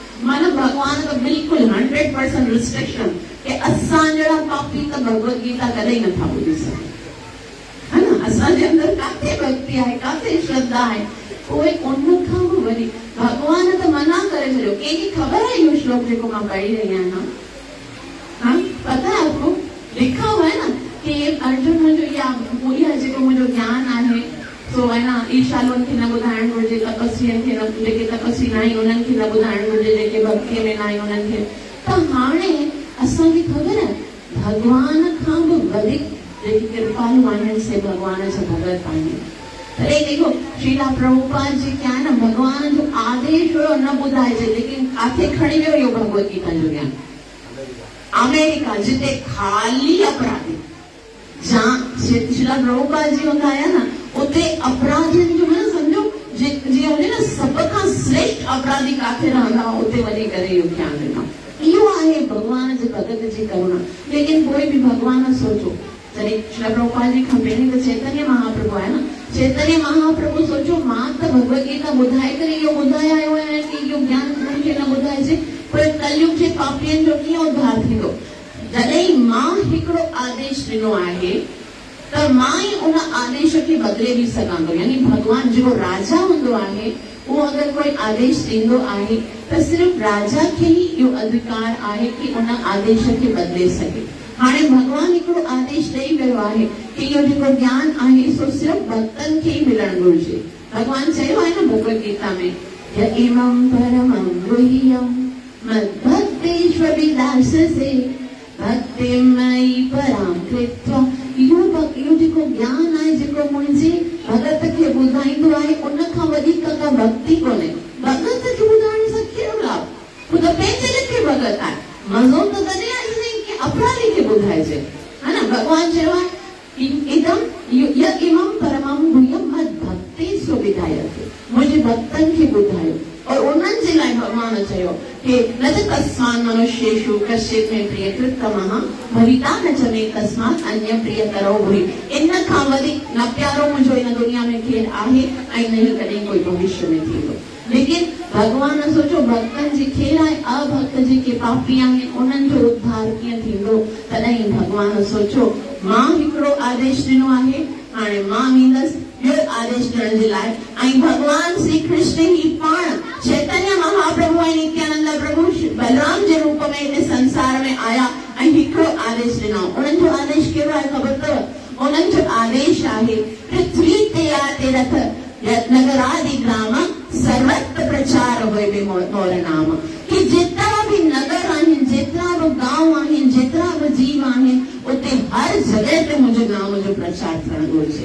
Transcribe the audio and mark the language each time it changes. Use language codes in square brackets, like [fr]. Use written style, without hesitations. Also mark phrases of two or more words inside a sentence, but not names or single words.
[sd] मन भगवान त बिल्कुलु 100% रिस्ट्रिक्शन कि असां जहिड़ा पापी त भगवत गीता कॾहिं नथा ॿुधी सघनि, है न। असांजे अंदरि काथे भक्ति आहे, काथे श्रद्धा आहे। पोइ उन खां बि वरी भगवान त मना करे छॾियो। कंहिंखे ख़बर आहे इहो श्लोक जेको मां पढ़ी रही आहियां? [hi] हाँ, पता है आपको? लिखा हुआ है ना कि [sd] अर्जुन मुंहिंजो इहा जेको मुंहिंजो ज्ञान आहे सो है ना ईर्ष्यालुनि खे न ॿुधाइणु घुरिजे, तपस्वियुनि खे न, जेके तपस्वी न आहिनि उन्हनि खे न ॿुधाइणु घुरिजे, जेके भक्तीअ में न आहिनि उन्हनि खे। त हाणे असांखे ख़बर आहे भगवान खां बि वधीक जेके कृपालु आहिनि से भगवान जा भगत आहिनि। [hi] अरे देखो श्रीला प्रभुपाद जी क्या है ना, [sd] भगवान जो आदेश हुयो न ॿुधाइजे, लेकिन काथे खणी वियो इहो भगवत गीता जो ज्ञान? अमेरिका, जिते खाली अपराधी, जहाँ श्रीला प्रभुपाद जी हूंदा हुया न उते अपराधियुनि जो न सम्झो जीअं हुजे न सभ खां श्रेष्ठ अपराधी काथे रहंदा उते वञी करे इहो ज्ञान ॾिनो। इहो आहे भगवान जे भगत जी करुणा। लेकिन कोई बि भगवान सोचो जॾहिं श्री प्रभुपाद जी खां पहिरीं त चैतन्य महाप्रभु आहे न, चैतन्य महाप्रभु सोचो मां त भगवत गीता ॿुधाए करे इहो ॿुधाए आयो आहियां कि इहो ज्ञान मूंखे न ॿुधाइजे, पर कलयुग जे पापियुनि जो कीअं उद्धार थींदो। जॾहिं मां हिकिड़ो आदेश ॾिनो आहे त मां ई उन आदेश खे बदिले बि सघां थो। यानी भगवान जेको राजा हूंदो आहे [hi] वो अगर [sd] कोई आदेश ॾींदो आहे त सिर्फ़ राजा खे ई इहो अधिकार आहे कि उन आदेश खे बदिले सघे। हाणे भगवान हिकिड़ो आदेश ॾेई वियो आहे कि इहो जेको ज्ञान आहे सो सिर्फ़ भक्तनि खे ई मिलणु घुरिजे। भगवान चयो आहे न भगवत गीता में [sa] य इमं परमं गुह्यं मद्भक्तेष्वभिलाषसे भक्तिमयी परां कृत्वा। [sd] इहो जेको ज्ञान आहे जेको मुंहिंजे भगत खे ॿुधाईंदो आहे उन खां वधीक का भक्ति कोन्हे। भगत खे ॿुधाइण सां कहिड़ो लाभ? ख़ुदि पंहिंजे लिखे भगत आहे, मज़ो त तॾहिं आहे कि अपराधी खे ॿुधाइजे, है न। भगवान चयो आहे [sa] इदम य इमं परमं गुह्यं मद्भक्तेषु विधायते, [sd] मुंहिंजे भक्तनि खे ॿुधायो। और उन्हनि जे लाइ भगवान चयो कि न त [sa] तस्मान् मनुष्येषु कश्चित् मे प्रियकृतमः भविता न च मे तस्मात् अन्य प्रियतरो भुवि। [sd] इन खां वधीक न प्यारो मुंहिंजो इन दुनिया में केरु आहे ऐं न ई कॾहिं कोई भविष्य में थींदो। लेकिन भगवान सोचो भक्तनि जी खेर आहे, अभक्त जेके पापी आहिनि उन्हनि जो उद्धार कीअं थींदो। तॾहिं भगवान सोचो मां हिकिड़ो आदेश ॾिनो आहे, हाणे मां ईंदसि ॿियो आदेश ॾियण जे लाइ। ऐं भगवान श्री कृष्ण ई पाण चैतन्य महाप्रभु ऐं नित्यानंद प्रभु बलराम जे रूप में हिन संसार में आया ऐं हिकिड़ो आदेश ॾिनो। उन्हनि जो आदेश कहिड़ो आहे ख़बर अथव? اُنهن جو آديش آهي [bn] পৃথ্বী তে আতে রথ নগরাদি গ্রাম সর্বত্র প্রচার হোএ মোর নাম। [sd] कि जेतिरा भी नगर आहिनि, जेतिरा भी गांव आहिनि, जेतिरा भी जीव आहिनि, उते हर जगह ते मुंहिंजे नाम जो प्रचार थियणु घुरिजे।